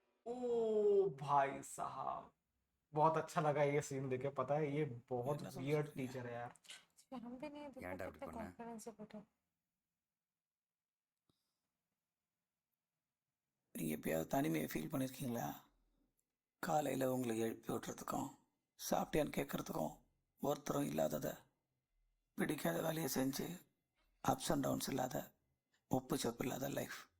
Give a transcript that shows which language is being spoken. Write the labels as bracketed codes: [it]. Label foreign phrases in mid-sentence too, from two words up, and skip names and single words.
[hi] ओ भाई साहब, बहुत अच्छा लगा ये सीन देखे। पता है ये बहुत [en] weird teacher [hi] है यार। हम भी नहीं देखो [ta] ஏன்டா இப்படி [hi] कितने [ta] பண்ண? [hi] कॉन्फिडेंस से बैठे। [ta] நீங்கள் எப்பயாவது தனிமையை ஃபீல் பண்ணியிருக்கீங்களா? காலையில் உங்களை எழுப்பி விட்டுறதுக்கும் சாப்பிட்டியான்னு கேட்குறதுக்கும் ஒருத்தரும் இல்லாததை, பிடிக்காத வேலையை செஞ்சு [en] ups and downs [ta] இல்லாத, உப்பு சப்பு இல்லாத லைஃப்.